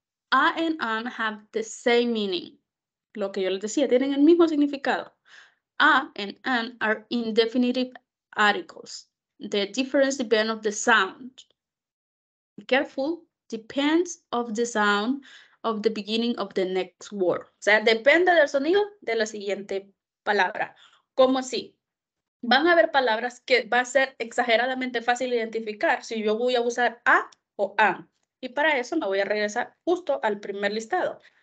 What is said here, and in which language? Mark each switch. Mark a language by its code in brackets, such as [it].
[en] A and an have the same meaning. [es] Lo que yo les decía, tienen el mismo significado. [en] A and an are indefinitive articles. The difference depends on the sound. Be careful, depends of the sound of the beginning of the next word. [es] O sea, depende del sonido de la siguiente palabra. ¿Cómo así? Van a haber palabras que va a ser exageradamente fácil identificar si yo voy a usar a o an. Y para eso me voy a regresar justo al primer listado.